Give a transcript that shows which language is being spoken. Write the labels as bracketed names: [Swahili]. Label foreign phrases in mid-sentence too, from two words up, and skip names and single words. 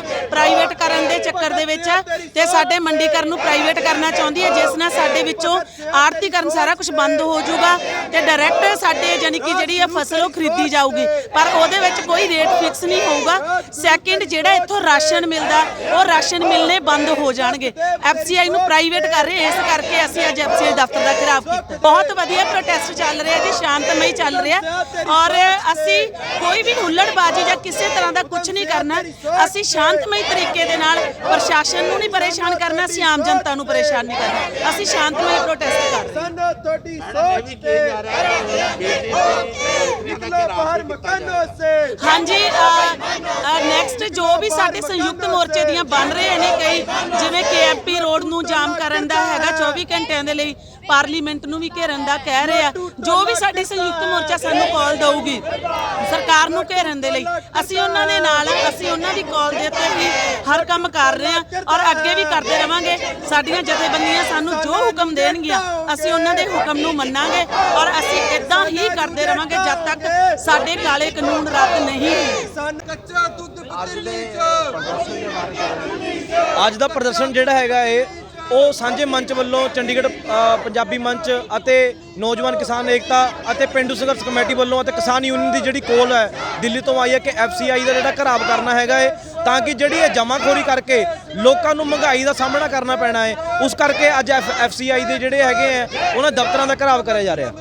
[Punjabi] ਪ੍ਰਾਈਵੇਟ ਕਰਨ ਦੇ ਚੱਕਰ ਦੇ ਵਿੱਚ ਤੇ ਸਾਡੇ ਮੰਡੀਕਰਨ ਨੂੰ ਪ੍ਰਾਈਵੇਟ ਕਰਨਾ ਚਾਹੁੰਦੀ ਹੈ, ਜਿਸ ਨਾਲ ਸਾਡੇ ਵਿੱਚੋਂ ਆਰਥਿਕਰਨ ਸਾਰਾ ਕੁਝ ਬੰਦ ਹੋ ਜਾਊਗਾ ਤੇ ਡਾਇਰੈਕਟ ਸਾਡੇ ਯਾਨੀ ਕਿ ਜਿਹੜੀ ਇਹ ਫਸਲ ਉਹ ਖਰੀਦੀ ਜਾਊਗੀ, ਪਰ ਉਹਦੇ ਵਿੱਚ ਕੋਈ [English] rate fix [Punjabi] ਨਹੀਂ ਹੋਊਗਾ। ਸੈਕਿੰਡ ਜਿਹੜਾ ਇੱਥੋਂ ਰਾਸ਼ਨ ਮਿਲਦਾ ਉਹ ਰਾਸ਼ਨ ਮਿਲਨੇ ਬੰਦ ਹੋ ਜਾਣਗੇ। ਐਫਸੀਆਈ ਨੂੰ ਪ੍ਰਾਈਵੇਟ ਕਰ ਰਹੇ, ਇਸ ਕਰਕੇ ਅਸੀਂ ਅੱਜ ਐਫਸੀਆਈ ਦਫ਼ਤਰ ਦਾ ਘਿਰਾਵ ਕੀਤਾ। ਬਹੁਤ ਵਧੀਆ ਪ੍ਰੋਟੈਸਟ ਚੱਲ ਰਿਹਾ ਜੀ, ਸ਼ਾਂਤਮਈ ਚੱਲ ਰਿਹਾ ਔਰ ਅਸੀਂ ਕੋਈ ਭੀ ਹੁੱਲੜਬਾਜ਼ੀ ਯਾ ਕਿਸੀ ਤਰ੍ਹਾਂ ਕਾ ਕੁਝ ਨਹੀਂ ਕਰਨਾ। ਅਸੀਂ ਸ਼ਾਂਤਮਈ ਤਰੀਕੇ ਦੇ ਨਾਲ ਪ੍ਰਸ਼ਾਸਨ ਨੂੰ ਨਹੀਂ ਪਰੇਸ਼ਾਨ ਕਰਨਾ, ਅਸੀਂ ਆਮ ਜਨਤਾ ਨੂੰ ਪਰੇਸ਼ਾਨ ਨਹੀਂ ਕਰਨਾ। ਅਸੀਂ ਸ਼ਾਂਤਮਈ ਪ੍ਰੋਟੈਸਟ ਕਰ ਹਾਂ ਜੀ। ਨੈਕਸਟ ਜੋ ਭੀ ਸਾਡੇ ਸੰਯੁਕਤ ਮੋਰਚੇ ਦੀਆਂ ਬਣ ਰਹੇ ਹੈਂ ਕਈ, ਜਿਵੇਂ KMP ਰੋਡ ਨੂੰ ਜਾਮ ਕਰਨ ਦਾ ਹੈਗਾ 24 ਘੰਟਿਆਂ ਦੇ ਲਈ, ਪਾਰਲੀਮੈਂਟ ਨੂੰ ਭੀ ਘੇਰਨ ਦਾ ਕਹਿ ਰਹੇ ਹੈਂ। ਜੋ ਭੀ ਸਾਡੀ ਸੰਯੁਕਤ ਮੋਰਚਾ ਸਾਨੂੰ ਕਾਲ ਦੇਊਗੀ ਸਰਕਾਰ ਨੂੰ ਘੇਰਨ ਦੇ ਲਈ, ਅਸੀਂ ਉਨ੍ਹਾਂ ਦੇ ਨਾਲ, ਅਸੀਂ ਉਨ੍ਹਾਂ ਦੀ ਕਾਲ ਦੇ ਉੱਤੇ ਹੀ ਹਰ ਕੰਮ ਕਰ ਰਹੇ ਹੈਂ ਔਰ ਅੱਗੇ ਭੀ ਕਰਤੇ ਰਹਾਂਗੇ। ਸਾਡੀਆਂ ਜਥੇਬੰਦੀਆਂ ਸਾਨੂੰ ਜੋ ਹੁਕਮ ਦੇਣਗੀਆਂ ਅਸੀਂ ਉਨ੍ਹਾਂ ਦੇ ਹੁਕਮ ਨੂੰ ਮੰਨਾਂਗੇ ਔਰ ਅਸੀਂ ਇੱਦਾਂ ਹੀ ਕਰਤੇ ਰਹਾਂਗੇ ਜਦ ਤੱਕ ਸਾਡੇ ਕਾਲੇ ਕਾਨੂੰਨ ਰੱਦ ਨਹੀਂ ਹੁੰਦੇ। ਅੱਜ ਦਾ ਪ੍ਰਦਰਸ਼ਨ ਜਿਹੜਾ ਹੈਗਾ ਉਹ ਸਾਂਝੇ ਮੰਚ ਵੱਲੋਂ ਚੰਡੀਗੜ੍ਹ ਪੰਜਾਬੀ ਮੰਚ ਅਤੇ ਨੌਜਵਾਨ ਕਿਸਾਨ ਏਕਤਾ ਅਤੇ ਪਿੰਡੂ ਸੰਘਰਸ਼ ਕਮੇਟੀ ਵੱਲੋਂ ਅਤੇ ਕਿਸਾਨ ਯੂਨੀਅਨ ਦੀ ਜਿਹੜੀ ਕੋਲ ਹੈ ਦਿੱਲੀ ਤੋਂ ਆਈ ਹੈ ਕਿ ਐਫਸੀਆਈ ਦਾ ਜਿਹੜਾ ਘਰਾਵ ਕਰਨਾ ਹੈਗਾ ਤਾਂ ਕਿ ਜਿਹੜੀ ਇਹ ਜਮਾਖੋਰੀ ਕਰਕੇ ਲੋਕਾਂ ਨੂੰ ਮਹਿੰਗਾਈ ਦਾ ਸਾਹਮਣਾ ਕਰਨਾ ਪੈਣਾ ਹੈ, ਉਸ ਕਰਕੇ ਅੱਜ ਐਫਸੀਆਈ ਦੇ ਜਿਹੜੇ ਹੈਗੇ ਆ ਉਹਨਾਂ ਦਫ਼ਤਰਾਂ ਦਾ ਘਰਾਵ ਕਰਿਆ ਜਾ ਰਿਹਾ।